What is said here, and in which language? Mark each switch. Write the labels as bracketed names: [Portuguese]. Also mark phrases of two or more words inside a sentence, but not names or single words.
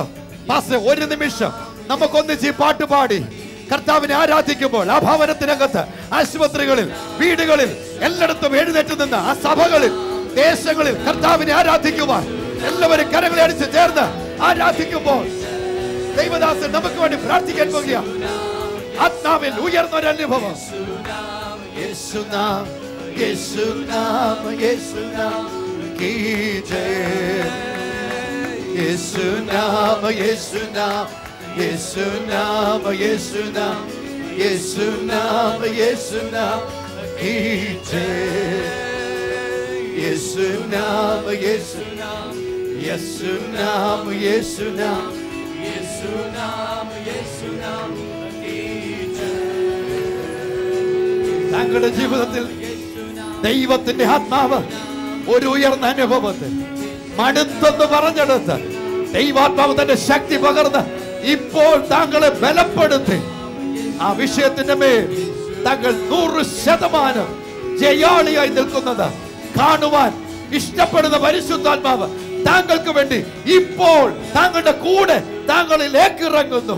[Malayalam] പാസ്റ്റർ, ഒരു നിമിഷം നമുക്കൊന്നിച്ച് പാട്ട് പാടി കർത്താവിനെ ആരാധിക്കുമ്പോൾ ആ ഭവനത്തിനകത്ത്, ആശുപത്രികളിൽ, വീടുകളിൽ, എല്ലായിടത്തും എഴുന്നേറ്റ് നിന്ന് ആ സഭകളിൽ, ദേശങ്ങളിൽ കർത്താവിനെ ആരാധിക്കുവാൻ എല്ലാവരും കരങ്ങളെ അടിച്ച് ചേർന്ന് ആരാധിക്കുമ്പോൾ ദൈവദാസൻ നമുക്ക് വേണ്ടി പ്രാർത്ഥിക്കാൻ പോകുക. ആത്മാവിൽ ഉയർന്നൊരനുഭവം. യേശുനാം, യേശുനാം, യേശുനാം [Hindi] की जय, यीशु नाम, यीशु नाम, यीशु नाम, यीशु नाम, यीशु नाम, यीशु नाम की जय, यीशु नाम, यीशु नाम, यीशु नाम, यीशु नाम, यीशु नाम, यीशु नाम की जय. [Malayalam] താങ്കളുടെ ജീവിതത്തിൽ ദൈവത്തിന്റെ ആത്മാവ് ഒരു ഉയർന്ന അനുഭവത്തിൽ മടുത്തെന്ന് പറഞ്ഞെടുത്ത് ദൈവാത്മാവ് തന്റെ ശക്തി പകർന്ന് ഇപ്പോൾ താങ്കളെ ബലപ്പെടുത്തി ആ വിഷയത്തിന്റെ മേൽ താങ്കൾ 100% ജയാളിയായി നിൽക്കുന്നത് കാണുവാൻ ഇഷ്ടപ്പെടുന്ന പരിശുദ്ധാത്മാവ് താങ്കൾക്ക് വേണ്ടി ഇപ്പോൾ താങ്കളുടെ കൂടെ താങ്കളിലേക്ക് ഇറങ്ങുന്നു.